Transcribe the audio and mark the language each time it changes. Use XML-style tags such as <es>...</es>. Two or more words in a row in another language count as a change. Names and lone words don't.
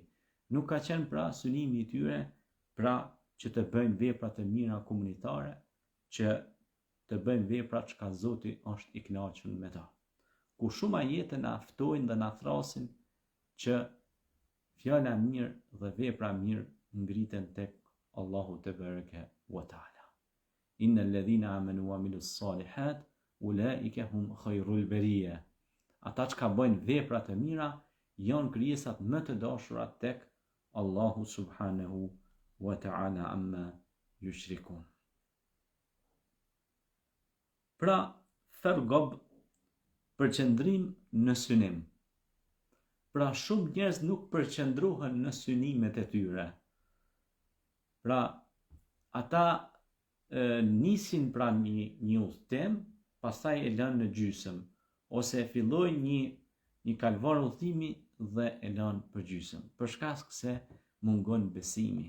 <sq>Nuk ka qenë pra synimi i tyre pra që të bëjnë vepra të mira komunitare, që të bëjnë vepra që ka Zoti është i kënaqur me ta. Ku shumë ajete na ftojnë dhe na thrasin që fjala mirë dhe vepra mirë ngriten tek Allahu</sq> <ar>تبارك وتعالى. إن الذين آمنوا وعملوا الصالحات أولئك هم خير البرية.</ar> <sq>Ata që ka bëjnë vepra të mira janë krijesat më të dashura tek Allahu</sq> <ar>سبحانه وتعالى عما يشركون.</ar> <sq>Pra, farghab, përqendrim në synim. Pra shumë njerëz nuk përqendrohen në synimet e tyre. Pra ata nisin pra një udhtim, pastaj e lënë në gjysmë, ose e fillojnë një kalvar udhëtimi dhe e lënë për gjysmë, për shkak se mungon besimi.</sq>